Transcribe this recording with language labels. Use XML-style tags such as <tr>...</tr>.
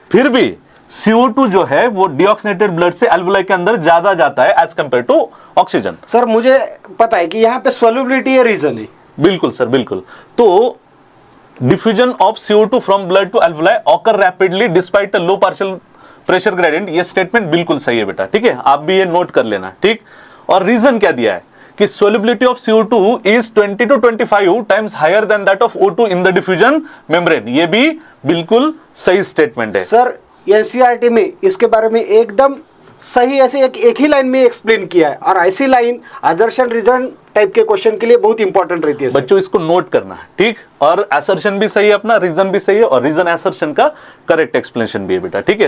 <hi>फिर भी CO2 जो है वो डीऑक्सीनेटेड ब्लड से एल्वुलाई के अंदर ज्यादा जाता है</hi> <en>As compare to oxygen.</en> <hi>Sir मुझे पता है कि यहाँ पे सोल्युबिलिटी है, रीजन है। बिल्कुल सर, बिल्कुल। तो</hi> <en>diffusion of CO2 from blood to alveoli occur rapidly despite a low partial pressure gradient,</en> <hi>ये स्टेटमेंट बिल्कुल सही है बेटा, ठीक है, आप भी ये नोट कर लेना, ठीक। और रीजन क्या दिया है कि</hi> <en>solubility of CO2 is 20 to 25 times higher than that of O2 in the diffusion membrane,</en> <hi>ये भी बिल्कुल सही स्टेटमेंट है सर। NCERT में इसके बारे में एकदम सही ऐसे एक ही लाइन में एक्सप्लेन किया है, और ऐसी लाइन असर्शन रीजन टाइप के क्वेश्चन के लिए बहुत इंपॉर्टेंट रहती है। बच्चों इसको नोट करना है, ठीक। और असर्शन भी सही है अपना, रीजन भी सही है, और रीजन असर्शन का करेक्ट एक्सप्लेनेशन भी है बेटा, ठीक है।</hi>